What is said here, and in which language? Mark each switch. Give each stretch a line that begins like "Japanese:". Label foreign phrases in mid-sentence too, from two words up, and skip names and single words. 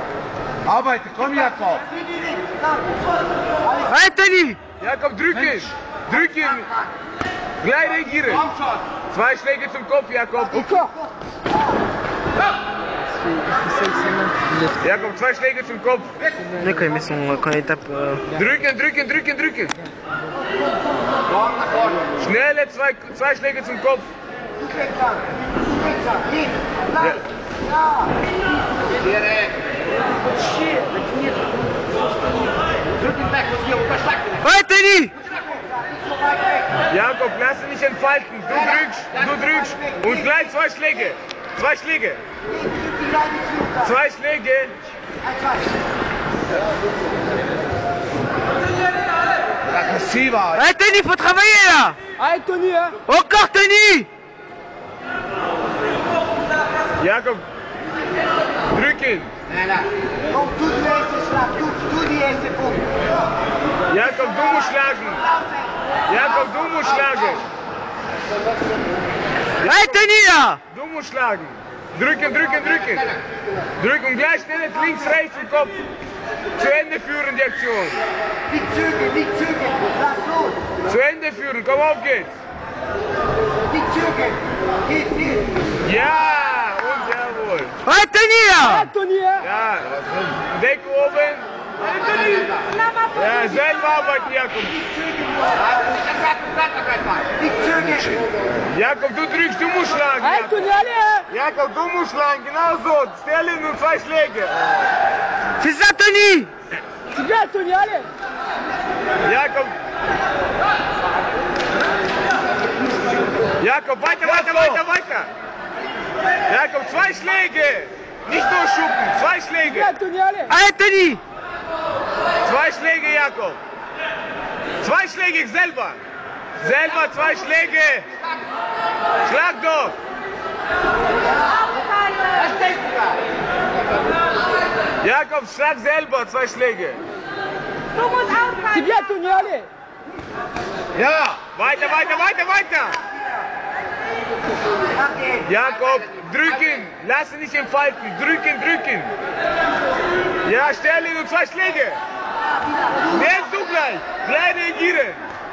German: Arbeite, komm Jakob. Anthony! Jakob, drücken. Drücken. Gleich reagieren. 2 Schläge zum Kopf, Jakob. Jakob, 2 Schläge zum Kopf.
French: D'accord, mais quand il tape.
German: Drücken, drücken, drücken, drücken. Schnelle 2 Schläge zum Kopf. Anthony! Jakob, lass ihn nicht entfalten. Du drückst. Und gleich 2 Schläge. 2 Schläge. 2 Schläge. Aggressiver.
French: Anthony, faut travailler là! Allez, Tony, hein! Encore Tony!
German: Jakob, drücken. Komm, tu die erste Schlag, tu die erste Punkt. Jakob, du musst schlagen. Jakob, du musst schlagen.
French: Anthony là!
German: Du musst schlagen. Drücken, drücken, drücken. Drücken, gleich schnell links, rechts im Kopf. Zu Ende führen die Aktion. Nicht zögern, lass los. Zu Ende führen, komm auf geht's. Nicht zögern. Geht. Ja, und jawohl.
French: Anthony là! Tony, hein!
German: Ja, Deck oben. Ja, selber arbeiten, Jakob. Nicht zögern. Jakob, du drückst, du musst schlagen.
French: Allez, Jakob, Tony, allez!
German: Jakob, du musst schlagen, genau so. Stell ihn und 2 Schläge.
French: C'est ça Tony! C'est bien, Tony, allez!
German: Jakob. Jakob, weiter, weiter, weiter, weiter. Jakob, 2 Schläge. Nicht durchschuppen, 2 Schläge.
French: Bien, Tony, allez! Anthony!
German: 2 Schläge, Jakob. 2 Schläge selber. Selber 2 Schläge. Schlag doch. Jakob, schlag selber 2 Schläge.
French: C'est bien, Tony, allez!
German: Ja, weiter, weiter, weiter, weiter. Jakob, drücken. Lass ihn nicht entfalten. Drücken, drücken. Ja, stell ihn und 2 Schläge. Jetzt du gleich. Gleich reagieren.